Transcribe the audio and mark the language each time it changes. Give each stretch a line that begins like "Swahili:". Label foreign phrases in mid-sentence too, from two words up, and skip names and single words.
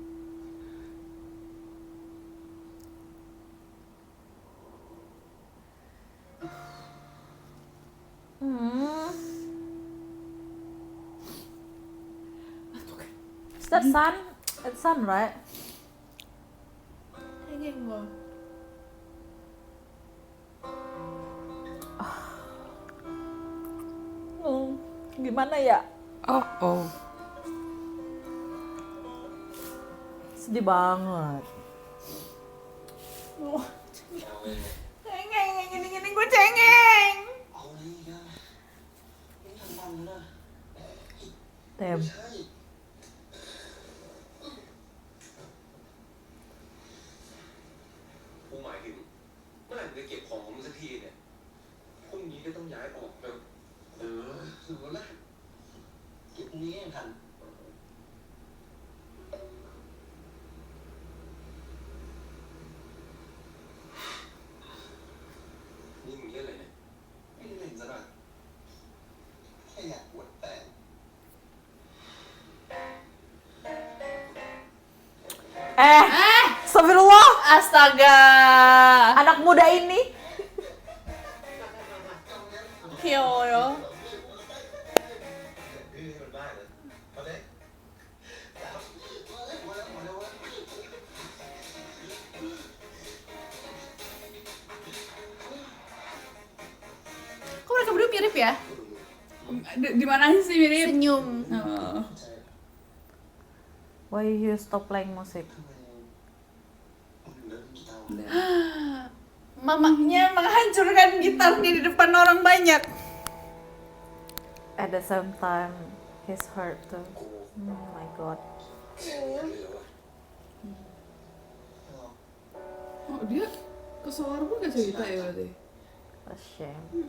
English: Is that sun? It's sun, right?
Indonesian: Cengeng gue. Gimana ya? Oh. Sedih banget. Oh, cengeng, gini-gini gue cengeng.
Thai: เอาเลยนะไม่ทำตามนะ
English: Damn.
Thai: ใช่กูหมายถึงเมื่อไหร่มึงจะเก็บของของมึงสักทีเนี่ยพรุ่งนี้ก็ต้องย้ายออกแล้วถือว่าละเก็บพรุ่งนี้ยังทันนี่มึงเรียกอะไรเนี่ยไม่ได้เล่นซะหน่อยแค่อยากอวดแต่
Indonesian: Astagfirullah. Astaga. Anak muda ini. Kyoyo.
Thai: นี่มันบ้านะมาเลยมาแล้ว
Indonesian: Kok mereka berdua mirip ya? Di mana sih mirip? Senyum. Oh.
English: Why you stop playing music?
Indonesian: Mamanya menghancurkan gitarnya di depan orang banyak.
English: At the same time, he's hurt too. Oh my god.
Indonesian: Oh, dia ke Sawar pun gak cerita ya berarti?
English: A shame.